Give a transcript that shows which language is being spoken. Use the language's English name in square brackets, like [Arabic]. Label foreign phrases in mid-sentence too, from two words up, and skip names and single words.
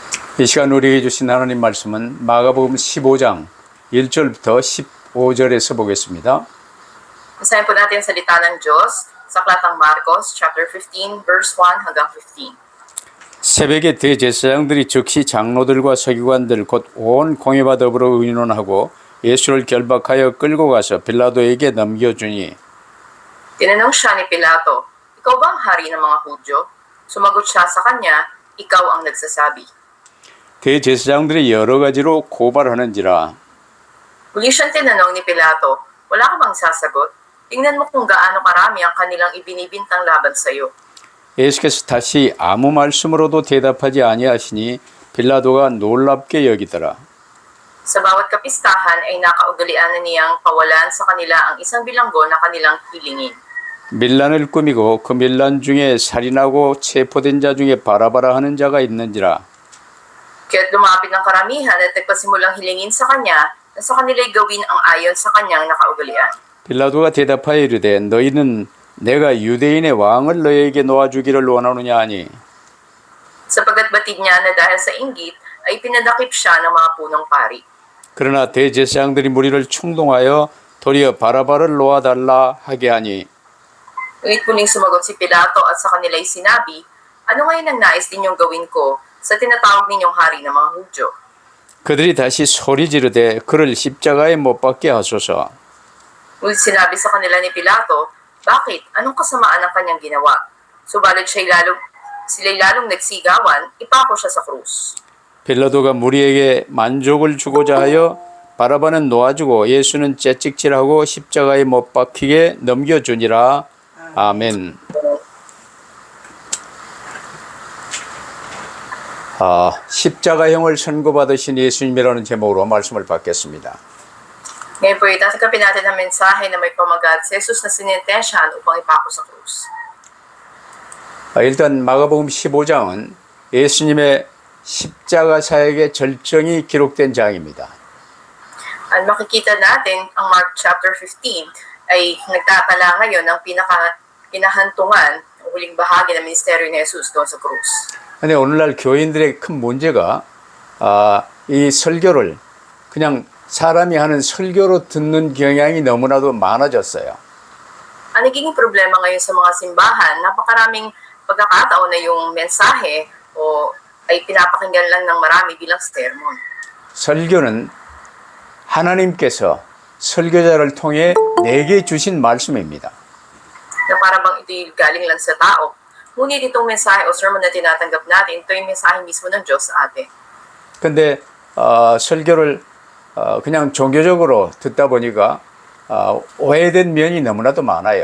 [Korean] 이 시간 우리에게 주신 하나님 말씀은 마가복음 15장 1절부터 15절에서 보겠습니다. [Filipino] Basahin po natin ang salita ng Diyos sa Aklatang Marcos, chapter 15, verse 1 hanggang 15. [Korean] 새벽에 대제사장들이 즉시 장로들과 서기관들 곧 온 공회와 더불어 의논하고 예수를 결박하여 끌고 가서 빌라도에게 넘겨주니 [Filipino] Tinanong siya ni Pilato, "Ikaw ba ang hari ng mga Hudyo?" Sumagot siya sa kanya, "Ikaw ang nagsasabi." [Korean] 대제사장들이 여러 가지로 고발하는지라 [Filipino] Muli siyang tinanong ni Pilato, "Wala ka bang sasagot? Tingnan mo kung gaano karami ang kanilang ibinibintang laban sa iyo." [Korean] 예수께서 다시 아무 말씀으로도 대답하지 아니하시니 빌라도가 놀랍게 여기더라. [Filipino] Sa bawat kapistahan ay nakaugalian na niyang pawalan sa kanila ang isang bilanggo na kanilang hilingin. [Korean] 밀란을 꾸미고 그 밀란 중에 살인하고 체포된 자 중에 바라바라 하는 자가 있는지라. [Filipino] Kaya't lumapit ng karamihan at nagpasimulang hilingin sa kanya na sa kanila'y gawin ang ayon sa kanyang nakaugalian. [Korean] 빌라도가 대답하여 이르되 너희는 내가 유대인의 왕을 너희에게 놓아주기를 원하느냐 하니 [Filipino] Sapagkat batid niya na dahil sa inggit ay pinadakip siya ng mga punong pari. [Korean] 그러나 대제사장들이 무리를 충동하여 도리어 바라바를 놓아달라 하게 하니 [Filipino] Ngunit muling sumagot si Pilato at sa kanila'y sinabi, "Ano ngayon ang nais ninyong gawin ko sa tinatawag ninyong hari ng mga Hudyo?" [Korean] 그들이 다시 소리 지르되 그를 십자가에 못 박게 하소서. [Filipino] Ngunit sinabi sa kanila ni Pilato, "Bakit? Anong kasamaan ang kanyang ginawa?" Subalit sila'y lalong nagsigawan, ipako siya sa krus. [Korean] 빌라도가 무리에게 만족을 주고자 하여 바라바는 놓아주고 예수는 채찍질하고 십자가에 못 박히게 넘겨주니라. 아멘. 십자가형을 선고받으신 예수님이라는 제목으로 말씀을 받겠습니다. [Filipino] Ngayon po, itatanggapin natin ang mensahe na may pamagat si Jesus na sinintensyahan upang ipako sa krus. [Korean] 일단 마가복음 15장은 예수님의 십자가 사역의 절정이 기록된 장입니다. [Filipino] At makikita natin ang Mark chapter 15 ay nagtatala ngayon ng pinakahantungan ng huling bahagi ng ministeryo ni Jesus doon sa krus. [Korean] 근데 오늘날 교인들의 큰 문제가 이 설교를 그냥 사람이 하는 설교로 듣는 경향이 너무나도 많아졌어요. [Filipino] Ang nagiging problema ngayon sa mga simbahan, napakaraming pagkakataon na yung mensahe o ay pinapakinggan lang ng marami bilang sermon. [Korean] 설교는 하나님께서 설교자를 통해 내게 주신 말씀입니다. [Filipino] Na para bang ito'y galing lang sa tao. Ngunit itong mensahe o sermon na tinatanggap natin, ito yung mensahe mismo ng Diyos sa atin. [Korean] 근데 설교를 그냥 종교적으로 듣다 보니까 오해된 면이 너무나도 많아요.